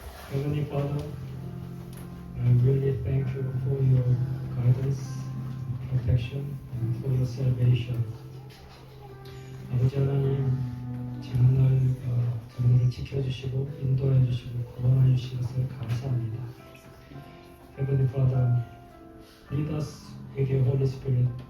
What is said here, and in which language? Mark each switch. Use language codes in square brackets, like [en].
[en] Heavenly Father, I really thank you for your guidance, protection, and for your salvation. [ko] 아버지 하나님, 지난날 저희를 지켜주시고 인도해 주시고 구원해 주신 것을 감사합니다. [en] Heavenly Father, lead us with your Holy Spirit.